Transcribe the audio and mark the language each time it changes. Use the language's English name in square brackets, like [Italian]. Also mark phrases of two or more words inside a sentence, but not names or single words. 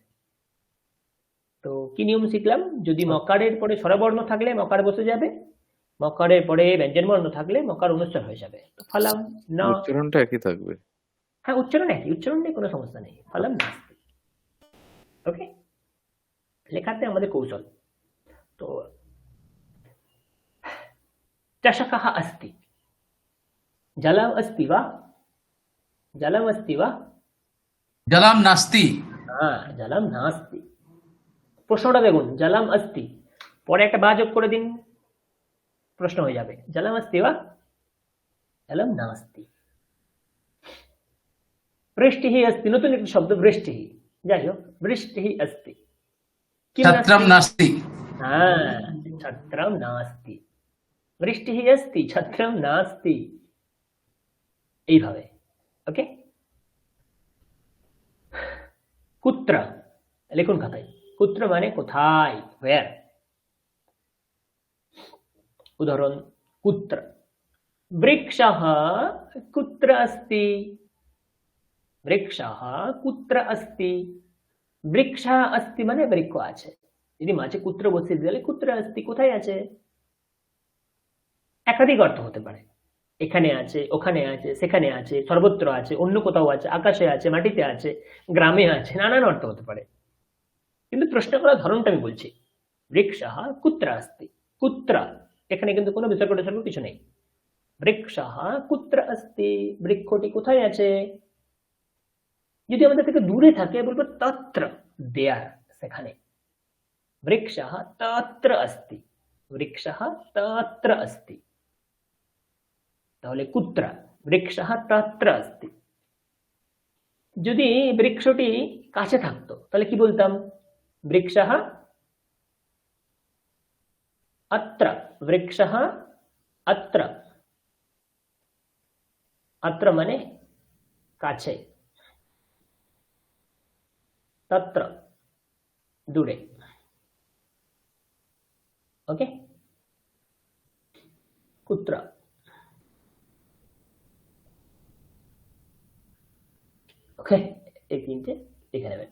[Bangla] তো কি নিয়ম শিখলাম, যদি মকারের পরে স্বরবর্ণ থাকলে মকার বসে যাবে, মকারের পরে ব্যঞ্জন বর্ণ থাকলে মকার অনুস্বার হয়ে যাবে। [Sanskrit] তো ফলম ন, [Bangla] উচ্চারণটা একই থাকবে। হ্যাঁ উচ্চারণ একই, উচ্চারণ নিয়ে কোনো সমস্যা নেই, [Sanskrit] ফলম নাস্তি। [Bangla] ওকে, লেখাতে আমাদের কৌশল। [Sanskrit] তো चषकः अस्ति, जलम् अस्ति वा, जलम् अस्ति वा, জালাম নাস্তি। জলম নাস্তি। [Bangla] প্রশ্নটা দেখুন, [Sanskrit] জলম अस्ति [Bangla] পরে একটা বা যোগ করে দিন, প্রশ্ন হয়ে যাবে, [Sanskrit] জলম अस्ति वा, জলম নাস্তি। বৃষ্টিः अस्ति, [Bangla] নতুন একটা শব্দ বৃষ্টিः, যাই হোক [Sanskrit] বৃষ্টিः अस्ति। কিম ছত্রম নাস্তি। হ্যাঁ, ছত্রম নাস্তি। বৃষ্টিः अस्ति, ছত্রম নাস্তি, এইভাবে। [Bangla] ওকে, কুত্র লিখুন খাতায়, কুত্র মানে কোথায়, where। [Sanskrit] উদাহরণ, কুত্র, বৃক্ষः কুত্র अस्ति, বৃক্ষः কুত্র अस्ति। বৃক্ষः अस्ति [Bangla] মানে বৃক্ষ আছে, যদি মাঝে কুত্র বসিয়ে দিলে [Sanskrit] কুত্র अस्ति [Bangla] কোথায় আছে, একাধিক অর্থ হতে পারে, এখানে আছে, ওখানে আছে, সেখানে আছে, সর্বত্র আছে, অন্য কোথাও আছে, আকাশে আছে, মাটিতে আছে, গ্রামে আছে, নানান অর্থ হতে পারে। কিন্তু প্রশ্ন করার ধরনটা আমি বলছি, [Sanskrit] বৃক্ষः কুত্র अस्ति, [Bangla] কুত্র এখানে কিন্তু কোনো বিসর্গ টিসর্গ কিছু নেই। [Sanskrit] বৃক্ষः কুত্র अस्ति, [Bangla] বৃক্ষটি কোথায় আছে। যদি আমাদের থেকে দূরে থাকে বলবো তত্র, দেয়ার, সেখানে। [Sanskrit] বৃক্ষः তত্র अस्ति, বৃক্ষः তত্র अस्ति। তাহলে কুত্র, বৃক্ষः তত্র अस्ति। [Bangla] যদি বৃক্ষটি কাছে থাকতো তাহলে কি বলতাম? [Sanskrit] বৃক্ষः अत्र, वृक्षः अत्र, [Bangla] अत्र মানে কাছে, तत्र দূরে। ওকে, कुत्र, ওকে, এই তিনটে লিখে নেবেন।